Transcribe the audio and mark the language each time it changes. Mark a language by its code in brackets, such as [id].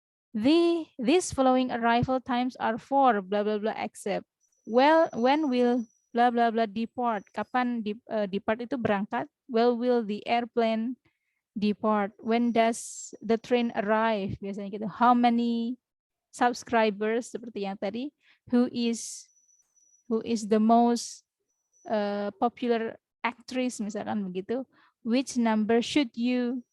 [en] These following arrival times are for blah blah blah except. Well, when will blah blah blah depart? [id] Kapan depart itu berangkat? [en] Well, will the airplane depart? When does the train arrive? [id] Biasanya gitu. [en] How many subscribers [id] seperti yang tadi? [en] Who is the most popular actress [id] misalkan begitu? [en] Which number should you?